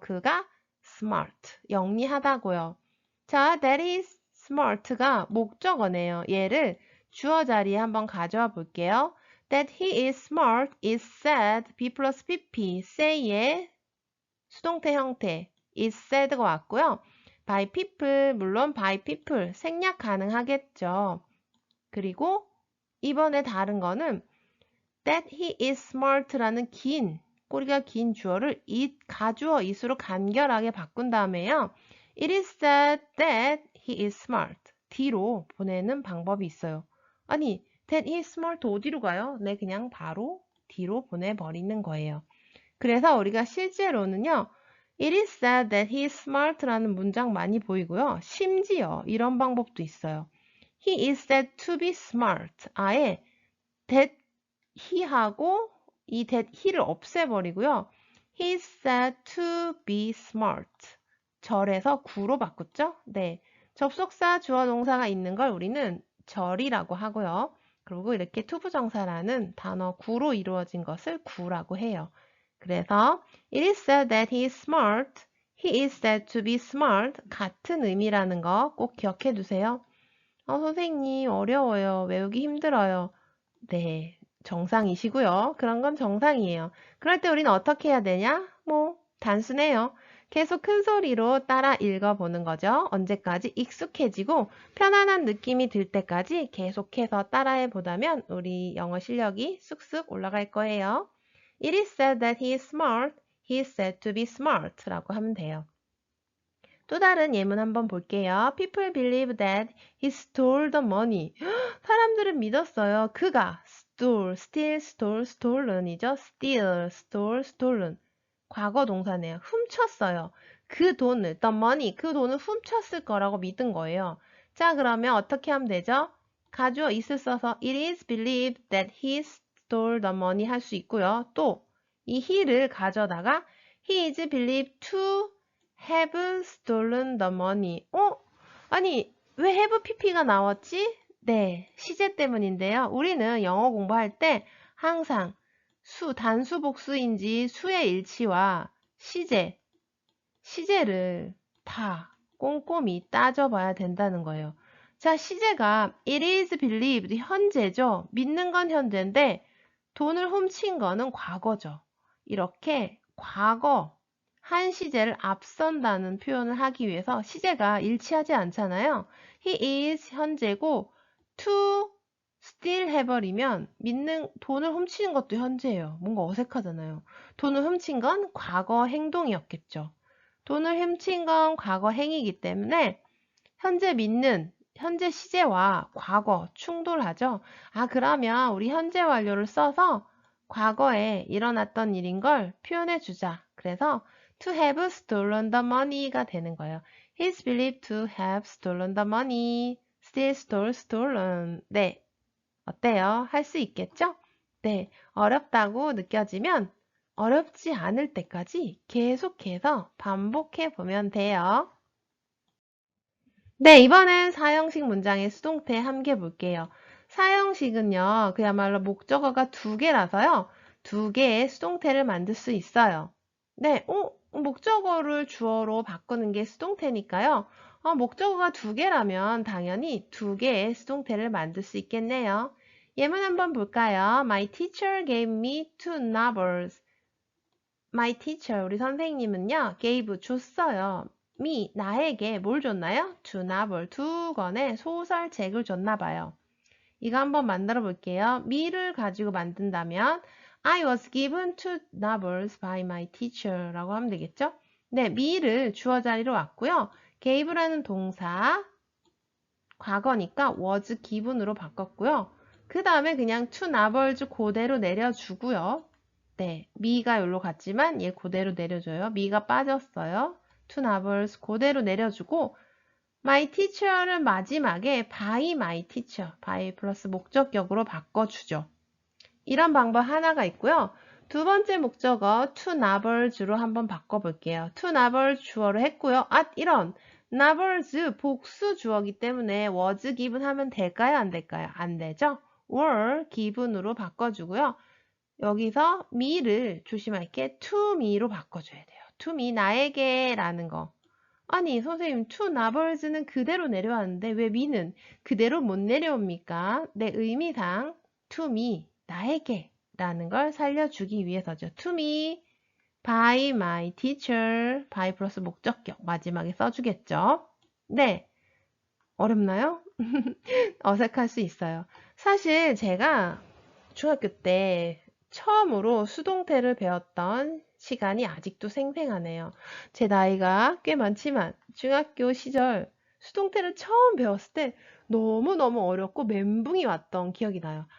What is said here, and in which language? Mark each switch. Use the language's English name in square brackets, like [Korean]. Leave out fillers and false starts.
[Korean] 그가 smart, 영리하다고요. 자, [English] that is smart [Korean] 가 목적어네요. 얘를 주어 자리에 한번 가져와 볼게요. [English] That he is smart is said B 플러스 PP, say의 수동태 형태 is said가 왔고요. by people, 물론 by people, 생략 가능하겠죠. [Korean] 그리고 이번에 다른 거는 [English] that he is smart [Korean] 라는 긴, 꼬리가 긴 주어를 it, 가주어 it으로 간결하게 바꾼 다음에요. [English] It is said that he is smart. [Korean] 뒤로 보내는 방법이 있어요. 아니, [English] that he is smart [Korean] 어디로 가요? 네, 그냥 바로 뒤로 보내버리는 거예요. 그래서 우리가 실제로는요. [English] It is said that he is smart라는 문장 많이 보이고요. [Korean] 심지어 이런 방법도 있어요. [English] He is said to be smart. [Korean] 아예 that he하고 이 that he를 없애버리고요. [English] He is said to be smart. [Korean] 절에서 구로 바꿨죠? 네. 접속사 주어 동사가 있는 걸 우리는 절이라고 하고요. 그리고 이렇게 투부정사라는 단어 구로 이루어진 것을 구라고 해요. [English] 그래서 it is said that he is smart. He is said to be smart. [Korean] 같은 의미라는 거 꼭 기억해 두세요. 선생님 어려워요. 외우기 힘들어요. 네, 정상이시고요. 그런 건 정상이에요. 그럴 때 우리는 어떻게 해야 되냐? 뭐 단순해요. 계속 큰 소리로 따라 읽어보는 거죠. 언제까지 익숙해지고 편안한 느낌이 들 때까지 계속해서 따라해 보다면 우리 영어 실력이 쑥쑥 올라갈 거예요. [English] It is said that he is smart. He is said to be smart 라고 하면 돼요. [Korean] 또 다른 예문 한번 볼게요. [English] People believe that he stole the money. [Korean] 사람들은 믿었어요. [English] 그가 stole, steal, stole, stolen이죠. [Korean] steal, stole, stolen. 과거 동사네요. 훔쳤어요. 그 돈을, [English] the money, [Korean] 그 돈을 훔쳤을 거라고 믿은 거예요. 자, 그러면 어떻게 하면 되죠? [English] 가주어 is을 써서 it is believed that he stole the money [Korean] 할 수 있고요. [English] 또 이 he를 가져다가 he is believed to have stolen the money. [Korean] 아니, 왜 have pp가 나왔지? 네, 시제 때문인데요. 우리는 영어 공부할 때 항상 단수 복수인지 수의 일치와 시제를 다 꼼꼼히 따져봐야 된다는 거예요. 자, 시제가 it is believed, 현재죠. 믿는 건 현재인데 돈을 훔친 거는 과거죠. 이렇게 과거 한 시제를 앞선다는 표현을 하기 위해서 시제가 일치하지 않잖아요. He is 현재고 [English] to steal [Korean] 해버리면 돈을 훔치는 것도 현재예요. 뭔가 어색하잖아요. 돈을 훔친 건 과거 행동이었겠죠. 돈을 훔친 건 과거 행위이기 때문에 현재 시제와 과거 충돌하죠. 그러면 우리 현재 완료를 써서 과거에 일어났던 일인 걸 표현해 주자. [English] 그래서 to have stolen the money가 되는 거예요. He's believed to have stolen the money. Steal, stole, stolen. [Korean] 네. 어때요? 할 수 있겠죠? 네. 어렵다고 느껴지면 어렵지 않을 때까지 계속해서 반복해 보면 돼요. 네, 이번엔 사형식 문장의 수동태 함께 볼게요. 사형식은요, 그야말로 목적어가 두 개라서요, 두 개의 수동태를 만들 수 있어요. 네, 목적어를 주어로 바꾸는 게 수동태니까요. 목적어가 두 개라면 당연히 두 개의 수동태를 만들 수 있겠네요. 예문 한번 볼까요? [English] My teacher gave me two novels. [Korean] My teacher, 우리 선생님은요, gave, 줬어요. me, 나에게 뭘 줬나요? [English] two novel, [Korean] 두 권의 소설책을 줬나 봐요. 이거 한번 만들어 볼게요. [English] me를 가지고 만든다면 I was given two novels by my teacher [Korean] 라고 하면 되겠죠? 네, me를 주어 자리로 왔고요. gave라는 동사, 과거니까 [English] was given [Korean] 으로 바꿨고요. 그 다음에 그냥 [English] two novels [Korean] 그대로 내려주고요. 네, 미가 여기로 갔지만 얘 그대로 내려줘요. 미가 빠졌어요. [English] two novels 그대로 내려주고 my teacher를 마지막에 by my teacher, by 플러스 목적격으로 바꿔주죠. [Korean] 이런 방법 하나가 있고요. 두 번째 목적어 two novels로 한번 바꿔볼게요. two novels 주어로 했고요. 이런 novels 복수 주어기 때문에 [English] was given [Korean] 하면 될까요? 안 될까요? 안 되죠? [English] were given [Korean] 으로 바꿔주고요. 여기서 me를 조심할게 to me로 바꿔줘야 돼요. to me, 나에게 라는 거. 아니, 선생님, to novels는 그대로 내려왔는데 왜 me는 그대로 못 내려옵니까? 내 의미상 to me, 나에게 라는 걸 살려주기 위해서죠. [English] to me, by my teacher, by 플러스 목적격 마지막에 써주겠죠. [Korean] 네, 어렵나요? 어색할 수 있어요. 사실 제가 중학교 때 처음으로 수동태를 배웠던 시간이 아직도 생생하네요. 제 나이가 꽤 많지만 중학교 시절 수동태를 처음 배웠을 때 너무너무 어렵고 멘붕이 왔던 기억이 나요.